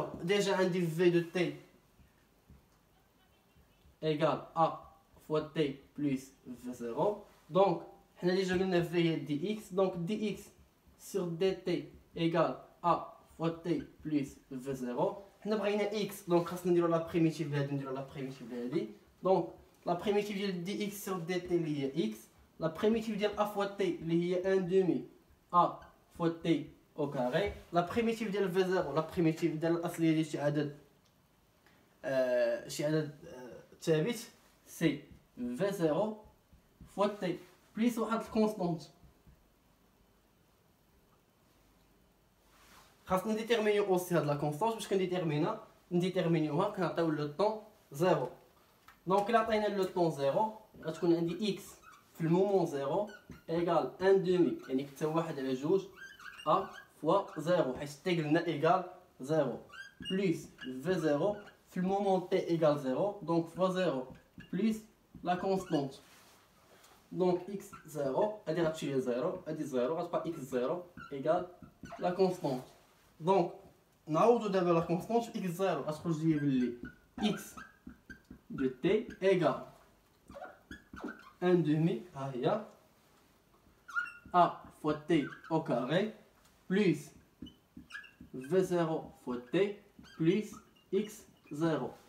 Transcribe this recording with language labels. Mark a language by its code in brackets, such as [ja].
[fr] Déjà عندي v de t égale A fois t plus v0. [ar] Donc حنا ديجا قلنا v هي dx. [fr] Donc dx sur dt égale A fois t plus v0. [ar] حنا بغينا x donc خاصنا نديرو لا بريميتيف لهادي نديرو لا بريميتيف لهادي. [fr] Donc la primitive ديال dx sur dt [ar] اللي هي [fr] x. La primitive ديال a fois t اللي هي 1 demi a fois t au carré. La primitive ديال v0 la primitive [ar] ديال الأصلية ديال شي عدد ثابت [fr] سي v0 fois t plus واحد الكونستانت. [ar] خاصنا نديتيرمينيو اوسي هاد لا كونستانت. باش نديتيرمينيوها كنعطيو لو طون 0. دونك إلا عطينا لو طون 0 غتكون عندي x في المومون 0 ايغال 1 دومي يعني كتساوي 1 على 2 a فوا 0 حيت t قلنا ايغال 0 بليس v 0 في المومون t ايغال 0 دونك فوا 0 بليس لا كونستانت. دونك x 0 هادي غتمشي ليا 0 هادي 0 غتبقى x 0 ايغال لا كونستانت. دونك نعوضو دابا لا كونستانت في x 0 غتخرج ليا بلي [fr] x de t égale 1 demi a fois t au carré plus v0 fois t plus x0.